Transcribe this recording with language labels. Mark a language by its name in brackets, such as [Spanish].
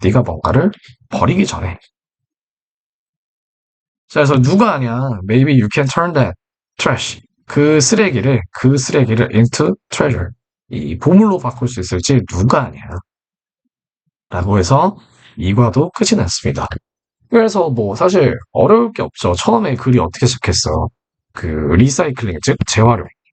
[Korean] 네가 뭔가를 버리기 전에. 자, 그래서 누가 아냐? [English] Maybe you can turn that trash. [Korean] 그 쓰레기를 [English] into treasure. [Korean] 이 보물로 바꿀 수 있을지 누가 아냐? 라고 해서 이과도 끝이 났습니다. 그래서 뭐 사실 어려울 게 없죠. 처음에 글이 어떻게 시작했어? 그 리사이클링, 즉 재활용.